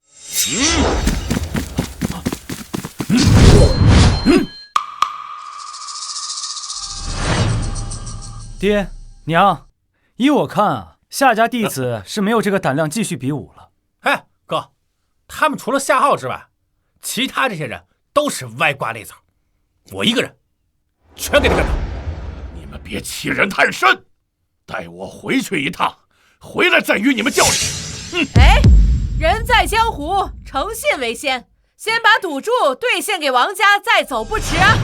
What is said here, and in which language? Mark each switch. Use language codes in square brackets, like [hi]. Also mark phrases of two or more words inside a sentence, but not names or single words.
[zh] 爹娘，依我看啊，夏家弟子是沒有這個膽量繼續比武了。哎，哥，他們除了夏浩之外，其他這些人都是歪瓜裂棗，我一個人全給他幹倒。你們別欺人太甚，帶我回去一趟，回來再與你們較量。哎，人在江湖，誠信為先，先把賭注兌現給王家，再走不遲啊！